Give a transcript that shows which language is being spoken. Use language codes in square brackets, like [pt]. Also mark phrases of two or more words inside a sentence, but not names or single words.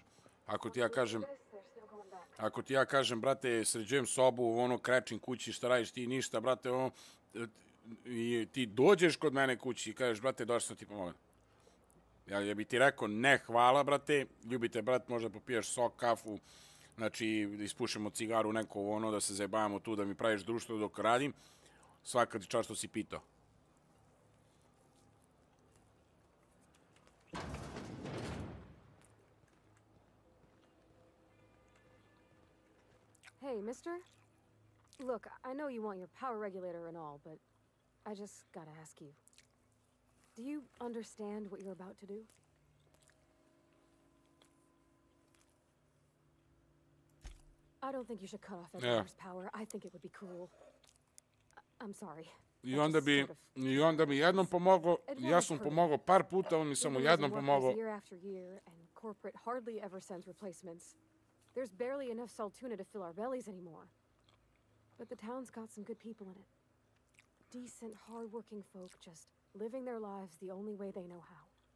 [sr] Ako ti ja kažem, brate, sređujem sobu, ono, krečim kući, šta radiš ti, ništa, brate, ono, i ti dođeš kod mene kući i kažeš, brate, došao sam ti pomogam. Ja bi ti rekao, ne, hvala, brate, ljubite, brat, možda popiješ sok, kafu, znači, da ispušemo cigaru, neko ono, da se zajebavamo tu, da mi praviš društvo dok radim, svaka ti čast što si pitao. [en] Hey, mister? Look, I know you want your power regulator and all, but I just gotta ask you. Do you understand what you're about to do? I don't think you should cut off everyone's power. I think it would be cruel. I'm sorry. [sr] I onda mi jednom pomogao, ja sam pomogao par puta, on mi samo jednom pomogao. [en] Year after year, and corporate hardly ever sends replacements. There's barely enough saltuna to fill our bellies anymore. But the town's got some good people in it. Decent, hard-working folk just living their lives the only way they know how.